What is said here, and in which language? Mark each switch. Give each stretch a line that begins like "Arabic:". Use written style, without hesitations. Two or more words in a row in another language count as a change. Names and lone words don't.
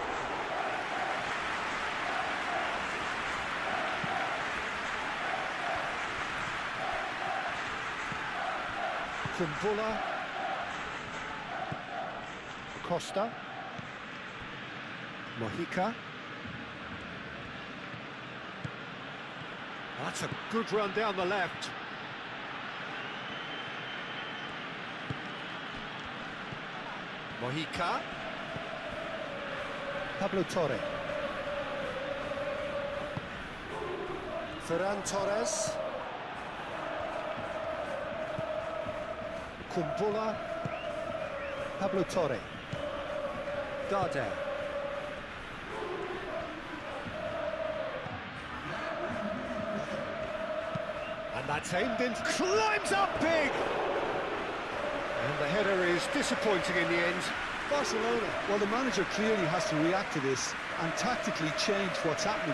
English: Kumbula. Costa. Mojica. That's a good run down the left. Mojica. Pablo Torre. Ferran Torres. Kumbula. Pablo Torre. Darder. And that's aimed in, climbs up big! And the header is disappointing in the end. Barcelona, well, the manager clearly has to react to this and tactically change what's happening.